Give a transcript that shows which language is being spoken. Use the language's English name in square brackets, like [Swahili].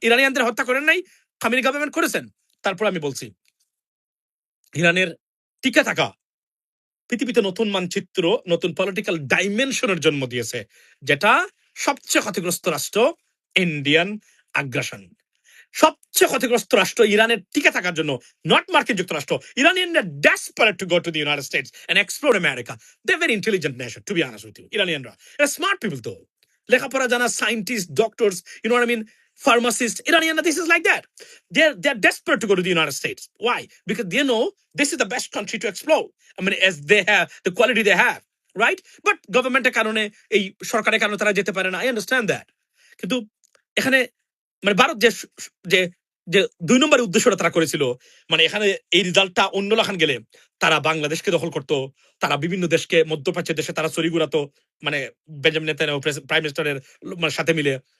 [Bangla] ইরানিয়ানদের হত্যা করেন নাই, খামেনি গভর্নমেন্ট করেছেন। তারপর আমি বলছি ইরানের টিকে থাকা পৃথিবীতে নতুন মানচিত্র, নতুন পলিটিক্যাল ডাইমেনশনের জন্ম দিয়েছে, যেটা সবচেয়ে ক্ষতিগ্রস্ত রাষ্ট্র ইন্ডিয়ান আগ্রাসন। সবচেয়ে ক্ষতিগ্রস্ত রাষ্ট্র ইরানের টিকে থাকার জন্য, নট মার্কিন যুক্তরাষ্ট্র। [English] ইরানিয়ানরা desperate to go to the United States and explore America. They very intelligent nation, to be honest with you. ইরানিয়ানরা [Bangla] এরা [English] smart people, [Bangla] তো লেখাপড়া জানা [English] Scientist, doctors, you know what I mean, pharmacists. Iranian, this is like that. They're desperate to go to the United States. Why? Because they know this is the best country to explore. I mean, as they have the quality they have. Right? [Bangla] But গভর্নমেন্টের কারণে, এই সরকারের কারণে তারা যেতে পারে না। [English] I understand that. [Bangla] কিন্তু এখানে মানে ভারত যে যে ২ নম্বরের উদ্দেশ্যটা তারা করেছিল, মানে এখানে এই রেজাল্টটা অন্য লাখান গেলে তারা বাংলাদেশকে দখল করত, তারা বিভিন্ন দেশকে, মধ্যপ্রাচ্যের দেশে তারা ছড়ি ঘুরাতো, মানে বেঞ্জামিন নেতানিয়াহু প্রাইম মিনিস্টারের মানে সাথে মিলে।